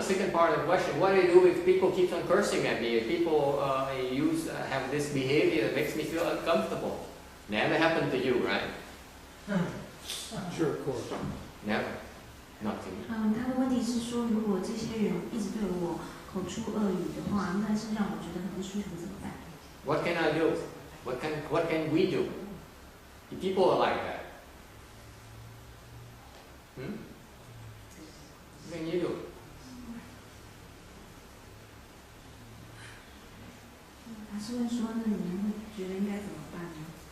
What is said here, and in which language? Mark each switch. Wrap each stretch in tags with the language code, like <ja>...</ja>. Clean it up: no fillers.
<en>Second part of the question, what do I do if people keep on cursing at me? If people have this behavior that makes me feel uncomfortable? Never happened to you, right? Sure, of course. Never. Not to you.</en> <zh>他的问题是说，如果这些人一直对我口出恶语的话，那是让我觉得很不舒服，怎么办？</zh> <en>What can I do? What can we do? If people are like that, what can you do?</en> <zh>他是问说，那你们会觉得应该怎么办呢？</zh>